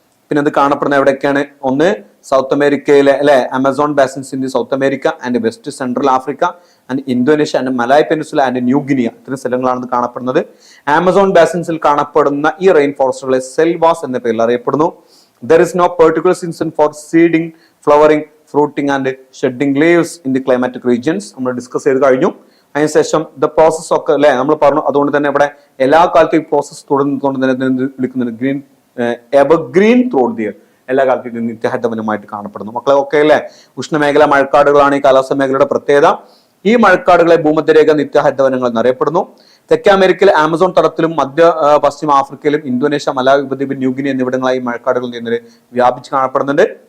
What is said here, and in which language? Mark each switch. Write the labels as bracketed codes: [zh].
[ml] പിന്നെ ഇത് കാണപ്പെടുന്ന എവിടെയൊക്കെയാണ്? ഒന്ന് സൗത്ത് അമേരിക്കയിലെ അല്ലെ [en] Amazon basins in South America and West Central Africa and Indonesia and Malay Peninsula and New Guinea, [ml] ഇത്തരം സ്ഥലങ്ങളാണ് ഇത് കാണപ്പെടുന്നത്. ആമസോൺ ബാസിൻസിൽ കാണപ്പെടുന്ന ഈ റെയിൻ ഫോറസ്റ്റുകളെ സെൽവാസ് എന്ന പേരിൽ അറിയപ്പെടുന്നു. [en] There is no particular season for seeding, flowering, fruiting and shedding leaves in the climatic regions. [ml] നമ്മൾ ഡിസ്കസ് ചെയ്ത് കഴിഞ്ഞു. അതിനുശേഷം ദ പ്രോസസ് ഒക്കെ അല്ലെ നമ്മൾ പറഞ്ഞു. അതുകൊണ്ട് തന്നെ ഇവിടെ എല്ലാ കാലത്തും ഈ പ്രോസസ് തുടർന്നുകൊണ്ട് തന്നെ വിളിക്കുന്നത് [en] green evergreen throughout the year, [ml] എല്ലാ കാലത്തും ഇത് നിത്യഹരിതവനമായിട്ട് കാണപ്പെടുന്നു. മക്കളെ ഒക്കെ അല്ലെ ഉഷ്ണമേഖല മഴക്കാടുകളാണ് ഈ കാലാവസ്ഥ മേഖലയുടെ പ്രത്യേകത. ഈ മഴക്കാടുകളെ ഭൂമധ്യരേഖ നിത്യഹരിതവനങ്ങൾ എന്നറിയപ്പെടുന്നു. തെക്കേ അമേരിക്കയിലെ ആമസോൺ തടത്തിലും മധ്യ പശ്ചിമ ആഫ്രിക്കയിലും ഇന്തോനേഷ്യ, മലാവി ഉപദ്വീപ്, ന്യൂഗിനി എന്നിവിടങ്ങളായി മഴക്കാടുകൾ വ്യാപിച്ച് കാണപ്പെടുന്നുണ്ട്.